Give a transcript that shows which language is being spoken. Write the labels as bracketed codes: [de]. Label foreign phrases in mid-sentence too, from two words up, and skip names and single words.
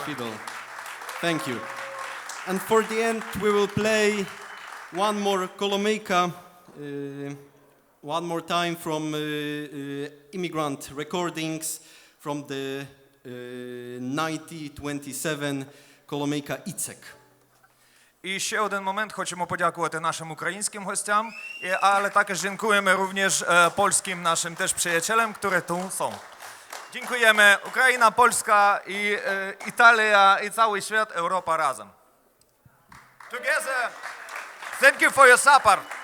[en] fiddle. Thank you. And for the end, we will play one more Kolomyjka, one more time from Immigrant Recordings from the 1927 Kolomyjka Icek. [uk] І ще один момент, хочемо подякувати нашим українським гостям, але також дякуємо [pl] również polskim naszym też przyjacielom, które tu są. Dziękujemy. Ukraina, Polska i Italia i cały świat, Europa razem. [en] Together. Thank you for your support.